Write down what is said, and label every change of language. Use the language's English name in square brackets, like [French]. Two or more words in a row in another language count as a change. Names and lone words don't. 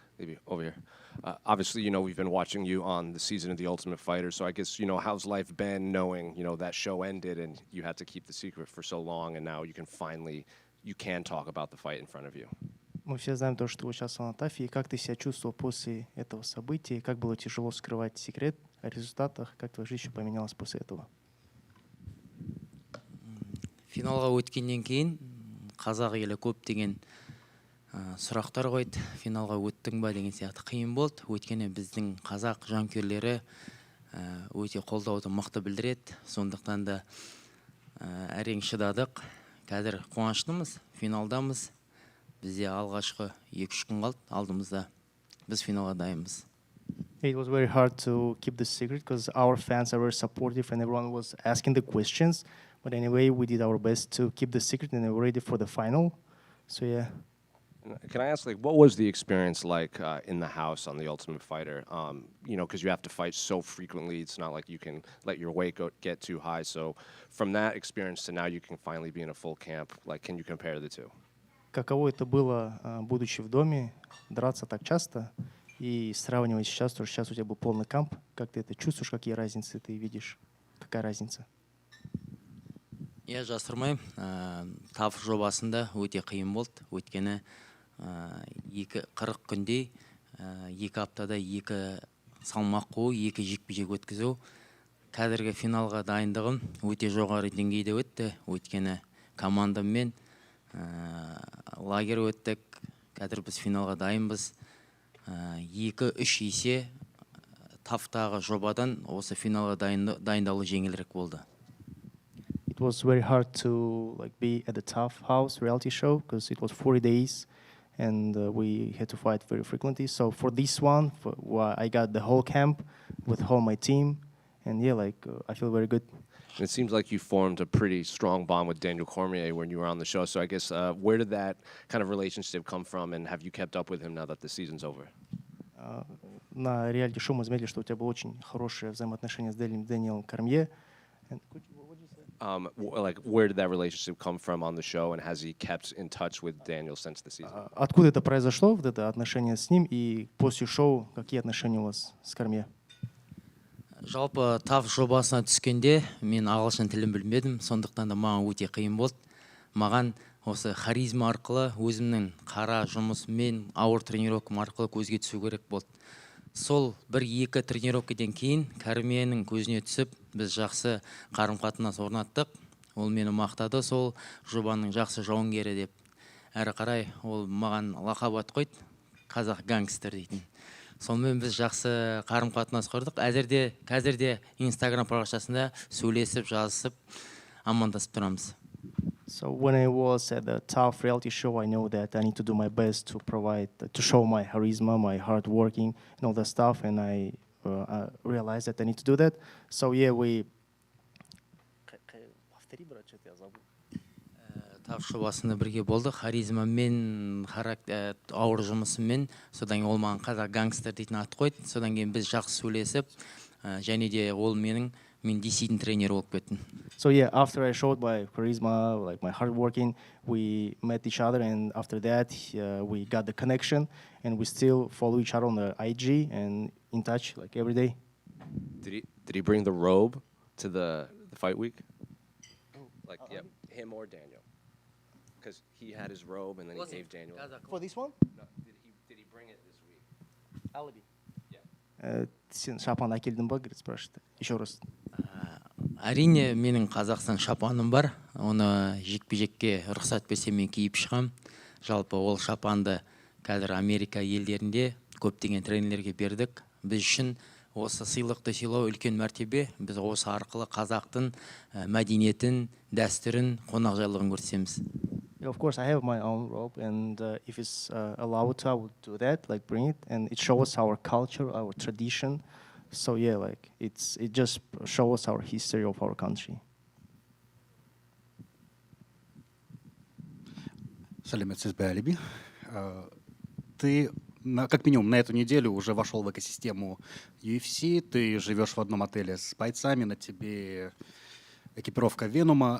[English] maybe over here. Obviously, we've been watching you on the season of The Ultimate Fighter, so I guess, how's life been knowing, that show ended and you had to keep the secret for so long, and now you can talk about the fight in front of you? [Russian] Мы все знаем то, что вы сейчас на ТАФе. И как ты себя чувствовал после этого события? Как было тяжело скрывать секрет о результатах? Как твоя жизнь поменялась после этого? [Kazakh] Финалға өткеннен кейін қазақ елі көптеген сұрақтар қойды. Финалға өттің ба деген сияқты қиын болды. Өйткені біздің қазақ жанкүйерлері өте қолдауды мықты білдіреді. Сондықтан да әрең шыдадық. Қазір қуаныштымыз, финалдамыз. Бізде алғашқы 2-3 күн қалды алдымызда. Біз финалға дайынбыз. [English] It was very hard to keep the secret because our fans are very supportive and everyone was asking the questions. But anyway, we did our best to keep the secret and we're ready for the final. So yeah. Can I ask, what was the experience like in the house on The Ultimate Fighter? Because you have to fight so frequently. It's not like you can let your weight get too high. So from that experience to now you can finally be in a full camp, can you compare the two? [Russian] Каково это было, будучи в доме, драться так часто и сравнивать сейчас, то сейчас у тебя был полный камп. Как ты это чувствуешь, какие разницы ты видишь? Какая разница? [Kazakh] Я жасырмаймын, TAF жобасында өте қиын болды. Өйткені 40 күнде, 2 аптада 2 салмақ қою, 2 жекпе-жек өткізу. Қазіргі финалға дайындығым өте жоғары деңгейде өтті. Өйткені командаммен лагер өттік. Қазір біз финалға дайынбыз. 2-3 есе TAF-тағы жобадан осы финалға дайындалу жеңілірек болды. [English] It was very hard to be at the TAF house reality show because it was 40 days and we had to fight very frequently. So for this one, I got the whole camp with all my team, and yeah, I feel very good. And it seems like you formed a pretty strong bond with Daniel Cormier when you were on the show. So I guess where did that kind of relationship come from, and have you kept up with him now that the season's over? [Russian] На реалити-шоу мы заметили, что у тебя было очень хорошее взаимоотношение с Дэниелом Кормье. [English] Where did that relationship come from on the show, and has he kept in touch with Daniel since the season? [Russian] Откуда это произошло, вот это отношение с ним, и после шоу какие отношения у вас с Кормье? [Kazakh] Жалпы TAF жобасына түскенде мен ағылшын тілін білмедім, сондықтан да маған өте қиын болды. Маған осы харизма арқылы өзімнің қара жұмысымен, ауыр тренировкам арқылы көзге түсу керек болды. Сол 1-2 тренировкадан кейін Кормьенің көзіне түсіп, біз жақсы қарым-қатынас орнаттық. Ол мені мақтады, сол жобаның жақсы жауынгері деп. Әрі қарай ол маған лақап ат қойды, қазақ гангстер дейтін. Сонымен біз жақсы қарым-қатынас құрдық. Қазірде Instagram парақшасында сөйлесіп, жазысып, амандасып тұрамыз. [English] So when I was at the TAF reality show, I know that I need to do my best to show my charisma, my hard working, and all that stuff. And I realized that I need to do that. So yeah, we. [Kazakh] TAF жобасында бірге болдық. Харизмамен, ауыр жұмысымен, содан ол маған қазақ гангстер дейтін ат қойды. Содан кейін біз жақсы сөйлесіп, және де ол мен десейтін тренер болып кеттім. [English] So yeah, after I showed my charisma, my hard working, we met each other, and after that we got the connection, and we still follow each other on the IG and in touch every day. Did he bring the robe to the fight week? Yeah, him or Daniel? Because he had his robe and then he gave Daniel. For this one? No, did he bring it this week? Alibi. [Kazakh] Сен шапан әкелдің ба, [Russian] спрашивает. Еще раз. [Kazakh] Әрине, менің Қазақстан шапаным бар. Оны жекпе-жекке рұқсат берсе мен киіп шығам. Жалпы ол шапанды қазір Америка елдерінде көптеген тренерлерге бердік. Біз үшін осы сыйлықты сыйлау үлкен мәртебе. Біз осы арқылы қазақтың мәдениетін, дәстүрін, қонақжайлығын көрсетеміз. [English] Of course, I have my own robe, and if it's allowed to, I would do that, bring it, and it shows our culture, our tradition. So yeah, it just shows our history of our country. [Russian] Салим, это Alibi. Ты как минимум на эту неделю уже вошел в экосистему UFC, ты живешь в одном отеле с бойцами, на тебе экипировка Венома.